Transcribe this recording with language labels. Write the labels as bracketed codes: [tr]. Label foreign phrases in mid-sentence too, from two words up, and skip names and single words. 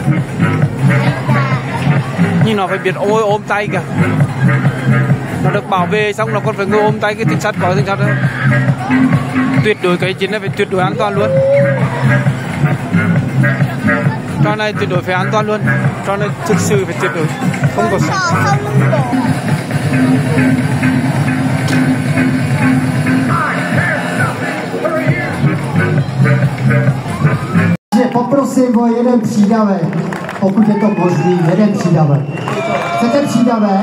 [vi] Nhưng nó phải biết ôm tay kìa. Nó được bảo vệ xong nó còn phải ngồi ôm tay cái thanh sắt, có thanh sắt đó. Tuyệt đối cái chiến này phải tuyệt đối an toàn luôn. Trò này tuyệt đối phải an toàn luôn. Trò này thực sự phải tuyệt đối, không có sao. [cs] Poprosím o jeden přídavek, pokud je to možný, jeden přídavek. Chcete přídavek?